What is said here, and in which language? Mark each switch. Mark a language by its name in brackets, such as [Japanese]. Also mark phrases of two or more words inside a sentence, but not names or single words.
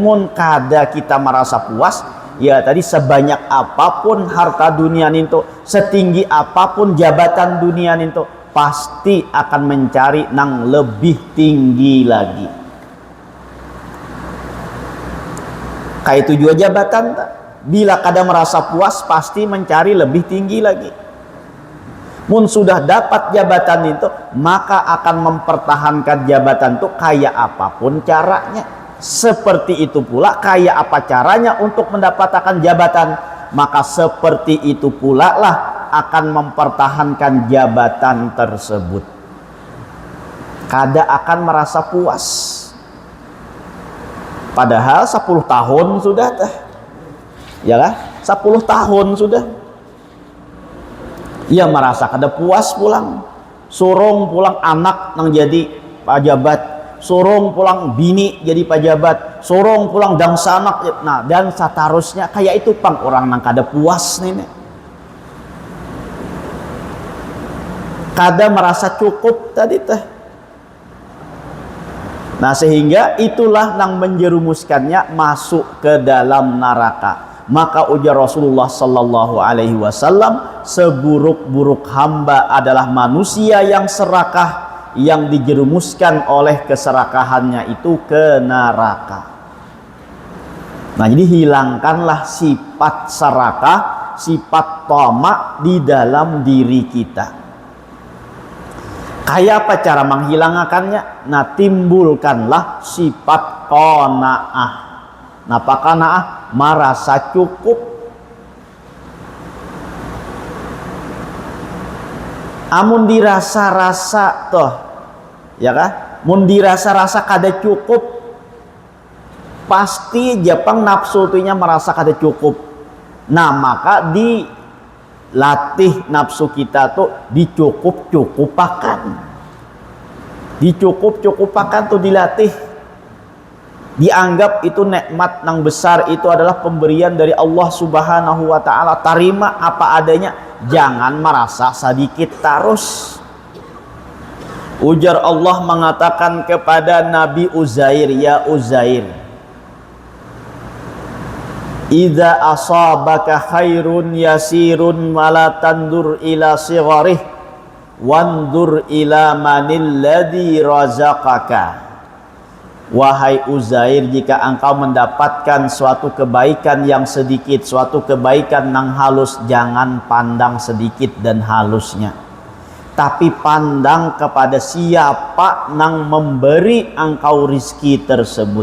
[Banjar] Mun kada kita merasa puas, ya tadi sebanyak apapun harta dunia ninto, setinggi apapun jabatan dunia ninto, pasti akan mencari nang lebih tinggi lagi. [Indonesian] Kayak itu juga jabatan tak? [Banjar] Bila kada merasa puas, pasti mencari lebih tinggi lagi. Mun sudah dapat jabatan itu, maka akan mempertahankan jabatan itu kayak apapun caranya. [Indonesian] Seperti itu pula kayak apa caranya untuk mendapatkan jabatan, maka seperti itu pula lah akan mempertahankan jabatan tersebut. [Banjar] Kada akan merasa puas. Padahal 10 tahun sudah teh. [Indonesian] Ya lah, 10 tahun sudah. [Banjar] Ia merasa kada puas pulang, surung pulang anak nang jadi pejabat, surung pulang bini jadi pejabat, surung pulang dangsanak, nah dan seterusnya kayak itu pang orang nang kada puas nih. Kada merasa cukup tadi teh. [Indonesian] Nah, sehingga itulah nang menjerumuskannya masuk ke dalam neraka. Maka ujar [Arabic] رسول الله صلى الله عليه وسلم, [Indonesian] seburuk-buruk hamba adalah manusia yang serakah, yang dijerumuskan oleh keserakahannya itu ke neraka. Nah, jadi hilangkanlah sifat serakah, sifat tamak di dalam diri kita. Kayak apa cara menghilangkannya? Nah, timbulkanlah sifat qanaah. Nah, apa qanaah? Merasa cukup. [Banjar] Amun dirasa-rasa toh, ya kah? Mun dirasa-rasa kada cukup, pasti Jepang nafsu tunya merasa kada cukup. [Indonesian] Nah, maka dilatih nafsu kita tuh dicukup-cukupakan. Dicukup-cukupakan tuh dilatih. Dianggap itu nikmat nang besar, itu adalah pemberian dari [Arabic] الله سبحانه وتعالى. [Indonesian] Terima apa adanya, jangan merasa sedikit terus. Ujar Allah mengatakan kepada Nabi Uzair, [Arabic] يا عزير إذا أصابك خير يسير ولا تنظر إلى صغره وانظر إلى من الذي رزقك. [Indonesian] Wahai Uzair, jika engkau mendapatkan suatu kebaikan yang sedikit, suatu kebaikan nang halus, jangan pandang sedikit dan halusnya, tapi pandang kepada siapa nang memberi engkau rizki tersebut.